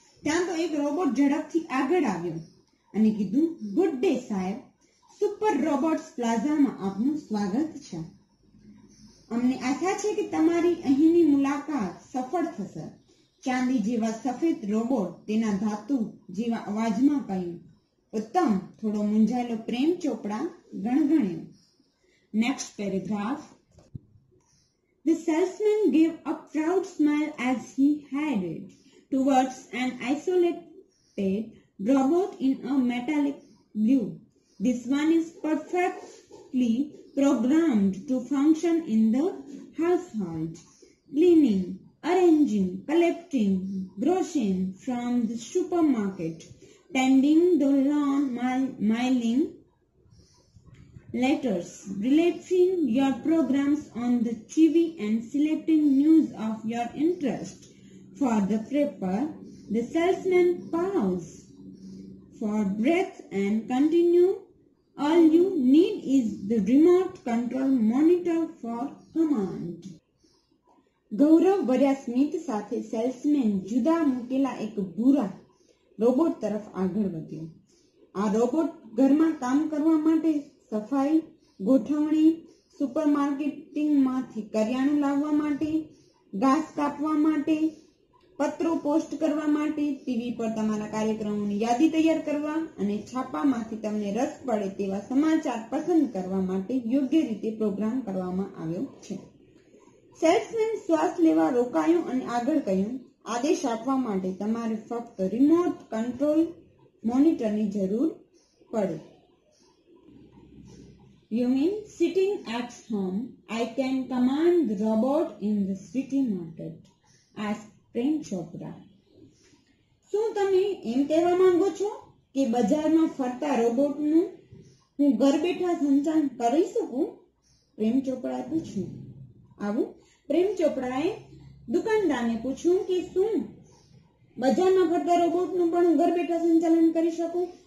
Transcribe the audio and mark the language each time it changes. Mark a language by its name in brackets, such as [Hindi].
[Gujarati] ત્યાં તો એક રોબોટ ઝડપથી આગળ આવ્યો અને કીધું, [English] good day [Gujarati] સાહેબ, સુપર રોબોટ્સ પ્લાઝામાં આપનું સ્વાગત છે. અમને આશા છે કે તમારી અહીંની મુલાકાત સફળ થશે. ચાંદી જેવા સફેદ રોબોટ તેના ધાતુ જેવા અવાજમાં કહ્યું. ઉત્તમ, થોડો મૂંઝાયેલો પ્રેમ ચોપડા ગણગણ્યો. [English] Next paragraph. The salesman gave a proud smile as he headed towards an isolated robot in a metallic blue. This one is perfectly programmed to function in the household, cleaning, arranging, collecting groceries from the supermarket, tending the lawn, mailing letters, reliving your programs on the TV and selecting news of your interest. For the prepper, the salesman paused for breath and continue. All you need is the remote control monitor for command. [Gujarati] ગૌરવ ભર્યા સ્મિત સાથે salesman જુદા મૂકેલા એક ભૂરા robot તરફ આગળ વધ્યો. આ રોબોટ ઘરમાં કામ કરવા માટે, સફાઈ, ગોઠવણી, સુપરમાર્કેટિંગમાંથી કરિયાણું લાવવા માટે, ઘાસ કાપવા માટે, પત્રો પોસ્ટ કરવા માટે, ટીવી પર તમારા કાર્યક્રમોની યાદી તૈયાર કરવા અને છાપામાંથી તમને રસ પડે તેવા સમાચાર પસંદ કરવા માટે યોગ્ય રીતે પ્રોગ્રામ કરવામાં આવ્યો છે. સેલ્સમેન શ્વાસ લેવા રોકાયો અને આગળ કહ્યું, આદેશ આપવા માટે તમારે ફક્ત રિમોટ કંટ્રોલ મોનિટરની જરૂર પડે. [English] You mean sitting at home, I can command the robot in the city market? asked Prem Chopra. [Gujarati] શું તમે એમ કહેવા માંગો છો કે બજારમાં ફરતા રોબોટનું હું ઘર બેઠા સંચાલન કરી શકું? પ્રેમ ચોપડાએ પૂછ્યું. આવું પ્રેમ ચોપડાએ દુકાનદારને પૂછ્યું કે શું બજારમાં ફરતા રોબોટનું પણ હું ઘર બેઠા સંચાલન કરી શકું?